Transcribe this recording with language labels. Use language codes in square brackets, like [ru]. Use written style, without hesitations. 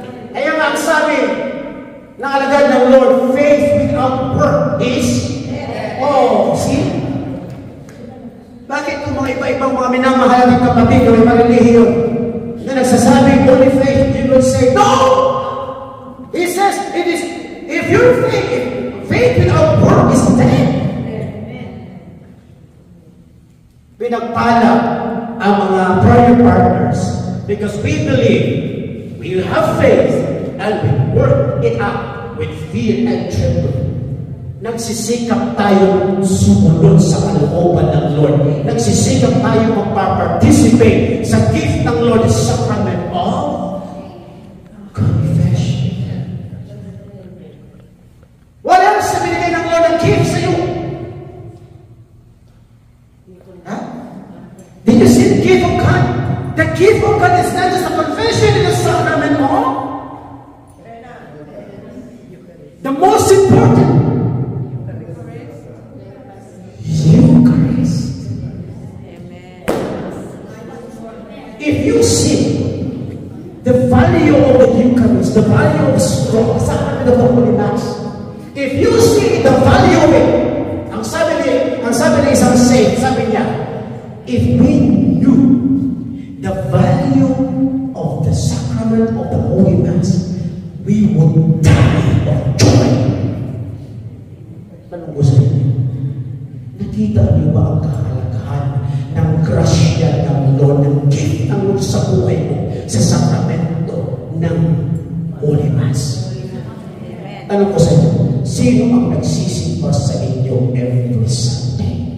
[tl] Kaya nga ang sabi ng alagad ng Lord, [en] faith without work is, see? [tl] Bakit kung mga iba-ibang mga minamahal ng kapatid o may malilihiyon na nagsasabi, [en] only faith, you will say, no! He says, it is, if your faith without work is dead. [tl] Pinagpala ang mga [en] prayer partners because we believe we have faith and we work it out with fear and trembling. [tl] Nagsisikap tayong sumunod sa kalooban ng Lord. Nagsisikap tayong magpa-participate sa gift ng Lord, [en] the sacrament of confession. What else [tl] na binigay ng Lord ang gift sa iyo? Huh? [en] Did you see the gift of God? The gift of God is not just a confession in the sacrament of the most important Eucharist. If you see the value of the Eucharist, the value of the sacrament of the Holy Mass, if you see the value of it, [tl] ang sabi ni isang saint, sabi niya, [en] if we knew the value of the sacrament of the Holy Mass, we would die of joy. [tl] Anong gusto niyo? Nakita niyo ba ang kahalagahan ng grasya ng Lord, ng gift ng Lord sa buhay mo, sa sakramento ng Holy Mass? Tanong ko sa inyo, sino ang nagsisimba sa inyo every Sunday?